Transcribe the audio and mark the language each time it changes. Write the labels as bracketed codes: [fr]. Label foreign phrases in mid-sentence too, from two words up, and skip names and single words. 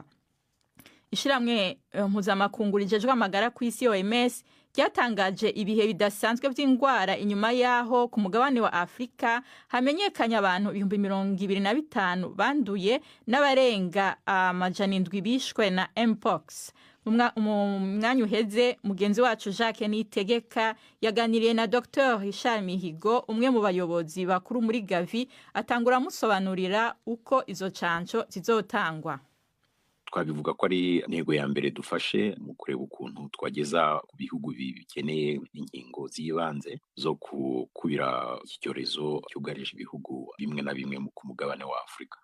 [rn] Ishiramwe mpuzamakungu rijejwe amagara ku isi OMS ryatangaje ibihe bidasanzwe by'indwara inyuma yaho ku mugabane wa Afrika hamenyekanye abantu 25,000 banduye n'abarenga 700 bishwe na Mpox. Mu mwanya uheze mugenzi wacu Jacques Nitegeka yaganiriye na Dr Richard Mihigo, umwe mu bayobozi bakuru muri Gavi, atangura musobanurira uko izo canco zizotangwa. [rw] Twabivuga ko ari intego ya mbere dufashe mu kureba ukuntu twageza ku bihugu bikeneye inkingo z'ibanze zo kubira iki cyorezo cyugarije ibihugu bimwe na bimwe ku mugabane wa Afrika.